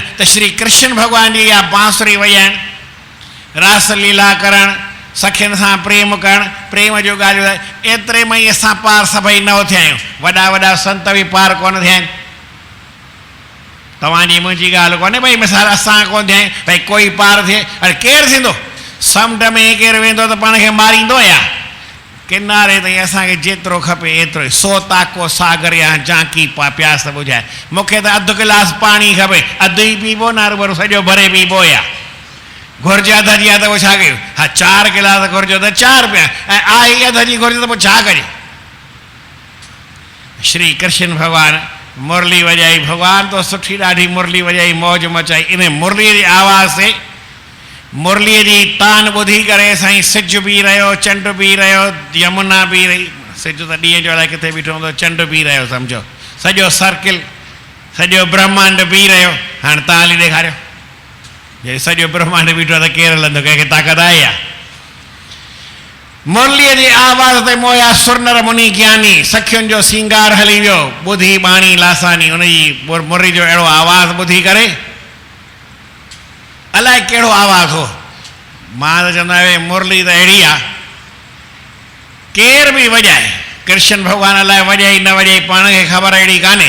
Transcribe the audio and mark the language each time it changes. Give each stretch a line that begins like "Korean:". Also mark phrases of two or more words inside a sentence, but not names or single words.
Sindhi: त श्री कृष्ण भगवान जी इहा बांसुरी वॼाइण, रास लीला करणु, सखियुनि सां प्रेम करणु, प्रेम जो ॻाल्हियूं, एतिरे में ई असां पार सभई न थिया आहियूं। वॾा वॾा संत बि पार कोन थिया आहिनि। तव्हांजी मुंहिंजी ॻाल्हि कोन्हे भई मिसाल असां कोन थिए भई कोई पार थिए, अरे केरु थींदो? समुंड में केरु वेंदो त पाण खे मारींदो या? किनारे ताईं असांखे जेतिरो खपे एतिरो ई, सो ताको सागर या झांकी प्यास ॿुझाए। मूंखे त अधु गिलास पाणी खपे, अधु ई पीबो न रुबरू सॼो भरे पीबो या? घुर्ज अध जी आहे त पोइ छा कयूं? हा 4 गिलास घुर्ज त 4 पिया, ऐं आहे ई अध जी घुर्ज त पोइ छा कजे? श्री कृष्ण भॻवान मुरली वॼाई, भॻवान तो सुठी ॾाढी मुरली वॼाई, मौज मचाई। इन मुरलीअ जी आवाज़ से, मुरलीअ जी तान ॿुधी करे साईं सिज बि रहियो, चंड बि रहियो, यमुना बि रही। सिज त ॾींहं जो अलाए किथे बीठो हूंदो, चंड बि रहियो, सम्झो सॼो सर्किल, सॼो ब्रह्मांड बि रहियो। हाणे तव्हां हली ॾेखारियो, जे सॼो ब्रह्मांड बीठो आहे त केरु हलंदो? कंहिंखे ताक़त आहे या? मुरलीअ जी आवाज़ ते मोया सुरनर मुनि ज्ञानी, सखियुनि जो सिंगार हली वियो, ॿुधी बाणी लासानी। उनजी मुरली जो अहिड़ो आवाज़ ॿुधी करे अलाए कहिड़ो आवाज़ हो। मां त चवंदो आहियां मुरली त अहिड़ी आहे केर बि वॼाए, कृष्ण भॻवान अलाए वॼाई न वॼाई पाण खे ख़बर अहिड़ी कान्हे।